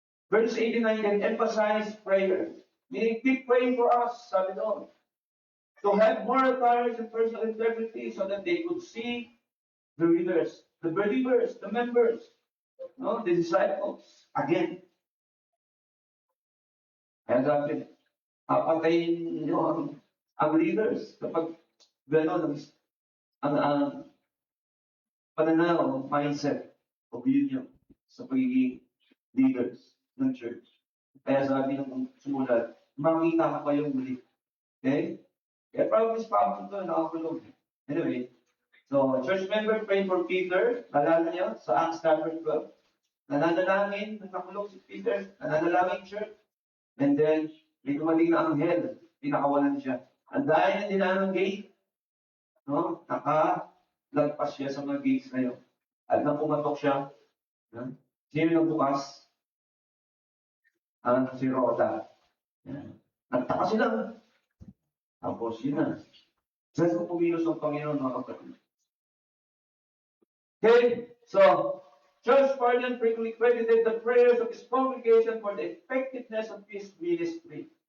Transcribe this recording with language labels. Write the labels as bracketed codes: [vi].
[en] Verse 89 can emphasize prayer. Meaning, keep praying for us, [tl] sabi doon. [en] To have moral courage and personal integrity so that they could see the readers, the believers, the members, no, the disciples, again. [tl] Kaya sabi, papatayin nyo ang leaders kapag gano'n ang pananaw, mindset, o view nyo sa pagiging leaders ng church. Kaya sabi ng sumulat, makita ko kayong muli. Okay? Kaya probably sa pamang ito, nakakulong. [en] Anyway, so church member praying for Peter, [tl] nalala niya sa [en] Acts chapter 12. [tl] Nananalangin, nakakulong si Peter, nananalangin church. And then, may dumating na anghel, pinakawalan siya. Ang dahil nila ng gate, no? Nakalagpas siya sa mga gates na yun. At nang pumatok siya, no? Sino nagbukas? Si Rhoda. Nagtaka sila. Tapos yun na. Saan ko pumilos ang Panginoon mga kapatid? [en] Okay, so, Charles Spurgeon frequently credited the prayers of his congregation for the effectiveness of his ministry.